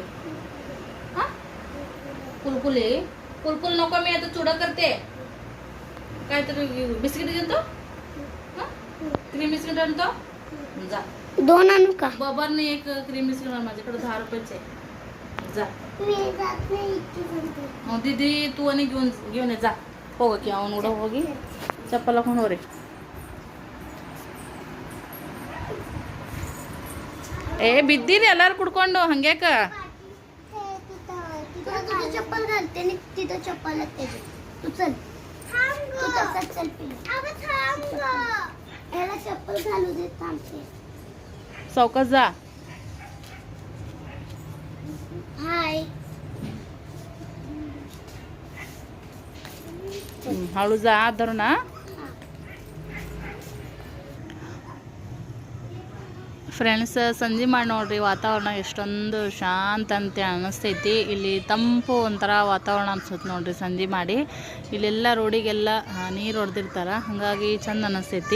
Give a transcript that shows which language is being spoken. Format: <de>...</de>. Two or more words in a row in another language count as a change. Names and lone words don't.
<mr>हा कुरकुले कुरकुल नको. मी आता चुडा करते. काहीतरी बिस्किट घेतो. क्रीम बिस्किट आणतो. जा 2 आणू का? बबरने एक क्रीम बिस्किट आण. माझ्याकडे 10 रुपयाचे आहे. जा दीदी तू आणि घेऊन ये जा.</mr> <kn>ಹೋಗಕ್ಕೆ ಅವನು ಕೂಡ ಹೋಗಿ ಚಪ್ಪಲ್ ಹಾಕೊಂಡು ಹೋಗ್ರಿ. ಏ ಬಿದ್ದೀರಿ ಎಲ್ಲಾರು ಕುಡ್ಕೊಂಡು ಹಂಗ್ಯಾಕ?</kn> <mr>तुझं चप्पल घालते आणि तिथं चप्पल त्याची. तू चल तू तसंच चल पिल्लू. याला चप्पल घालू दे थांबते. सावकाश जा. हाय हळू जा धरू ना.</mr> <kn>ಫ್ರೆಂಡ್ಸ್ ಸಂಜೆ ಮಾಡಿ ನೋಡ್ರಿ ವಾತಾವರಣ ಎಷ್ಟೊಂದು ಶಾಂತ ಅಂತ ಅನ್ನಿಸ್ತೈತಿ. ಇಲ್ಲಿ ತಂಪು ಒಂಥರ ವಾತಾವರಣ ಅನ್ಸುತ್ತೆ ನೋಡ್ರಿ ಸಂಜೆ ಮಾಡಿ. ಇಲ್ಲೆಲ್ಲ ರೋಡಿಗೆಲ್ಲ ನೀರು ಹೊಡೆದಿರ್ತಾರೆ ಹಾಗಾಗಿ ಚಂದ ಅನ್ನಿಸ್ತೈತಿ.</kn>